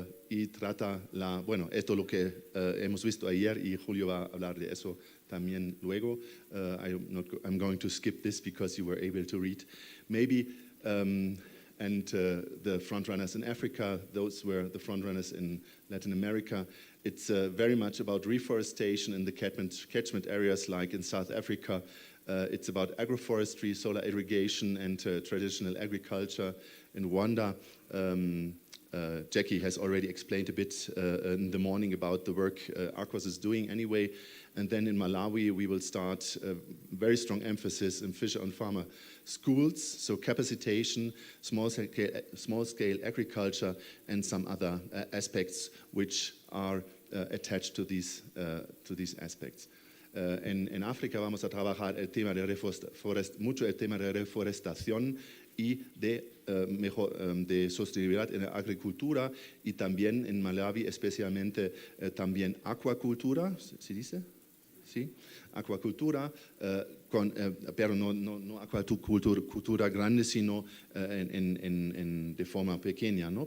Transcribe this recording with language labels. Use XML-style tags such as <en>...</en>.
<es>Y trata esto es lo que hemos visto ayer y Julio va a hablar de eso también luego.</es> <en>I'm going to skip this because you were able to read. Maybe, and the frontrunners in Africa, those were the frontrunners in Latin America. It's very much about reforestation in the catchment areas like in South Africa. It's about agroforestry, solar irrigation and traditional agriculture. In Rwanda, Jackie has already explained a bit in the morning about the work Arcos is doing anyway. And then in Malawi, we will start a very strong emphasis in fisher and farmer schools, so capacitation, small-scale agriculture, and some other aspects which are attached to these aspects.</en> <es>En África vamos a trabajar el tema de mucho el tema de reforestación y de sostenibilidad en la agricultura y también en Malawi especialmente también acuacultura, ¿se dice? Sí, acuacultura, pero no acuacultura grande, sino de forma pequeña, ¿no?</es>